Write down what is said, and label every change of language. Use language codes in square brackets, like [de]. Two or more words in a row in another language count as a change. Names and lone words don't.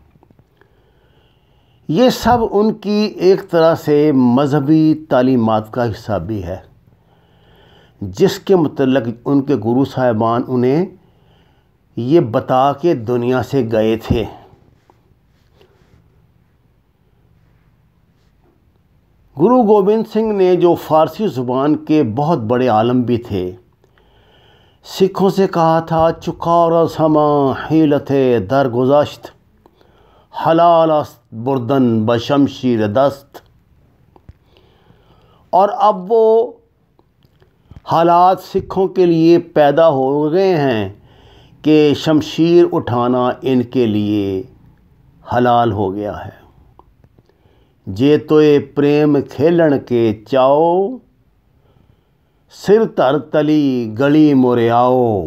[ur] یہ سب ان کی ایک طرح سے مذہبی تعلیمات کا حصہ بھی ہے، جس کے متعلق ان کے گرو صاحبان انہیں یہ بتا کے دنیا سے گئے تھے۔ گرو گوبند سنگھ نے، جو فارسی زبان کے بہت بڑے عالم بھی تھے، سکھوں سے کہا تھا [fa] چکار از ہمہ حیلت درگذشت، حلال است بردن بشمشیر دست۔ [ur] اور اب وہ حالات سکھوں کے لیے پیدا ہو گئے ہیں کہ شمشیر اٹھانا ان کے لیے حلال ہو گیا ہے۔ [pa] جے توئے پریم کھیلن کے چاؤ، سر تر تلی گلی مورے آؤ۔